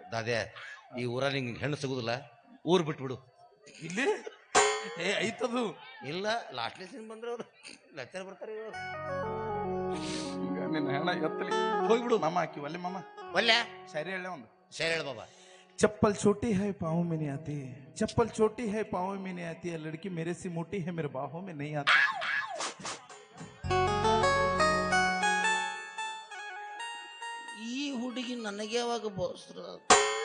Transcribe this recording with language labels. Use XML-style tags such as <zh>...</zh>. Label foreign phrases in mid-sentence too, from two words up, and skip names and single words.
<kn>ಅದೇ ಈ ಊರ ನಿಂಗೆ ಹೆಣ್ಣು ಸಿಗುದಿಲ್ಲ ಊರ್ ಬಿಟ್ಬಿಡು ಇಲ್ಲಿ ಏ ಐತದು ಇಲ್ಲ</kn> <en>lastne scene</en> <kn>ಬಂದ್ರೆ ಅವ್ರು ಲೆಕ್ಚರ್ ಬರ್ತಾರೆ ಇವ್ರು. ಈಗ ನಿನ್ನ ಹಣ ಎತ್ತಲಿ ಹೋಗ್ಬಿಡು ಮಾಮ ಹಾಕಿ ಒಲ್ಲೆ ಮಾಮ ಒಲ್ಲೆ ಸರಿ ಹೇಳ ಒಂದು ಸರಿ ಹೇಳ ಬಾಬಾ</kn> <hi>चप्पल छोटी है पाँव में नहीं आती चप्पल छोटी है पाँव में नहीं आती है लड़की मेरे से मोटी है मेरे बाहों में नहीं आती</hi> <kn>ಈ ಹುಡುಗಿ ನನಗೆ ಯಾವಾಗ ಬೋಸ್ರ</kn>